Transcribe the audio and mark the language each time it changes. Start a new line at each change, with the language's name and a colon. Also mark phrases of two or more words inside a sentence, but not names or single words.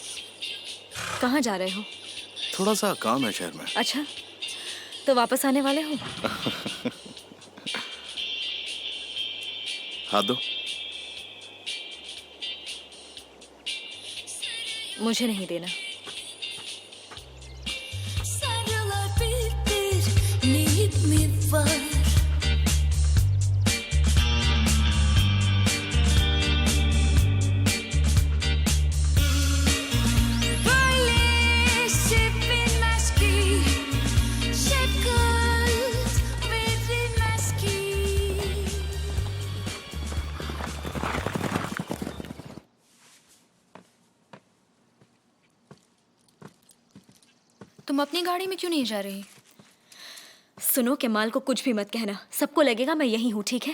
Hindi: कहाँ जा रहे हो? थोड़ा सा काम है शहर में। अच्छा, तो वापस आने वाले हो? हाथ दो। मुझे नहीं देना।
Turkish: Sarılabilir neyim mi var? Böyle sevilmez ki, şefkat verilmez ki.
Hindi: तुम अपनी गाड़ी में क्यों नहीं जा रही? सुनो, केमाल को कुछ भी मत कहना, सबको लगेगा मैं यही हूँ, ठीक है?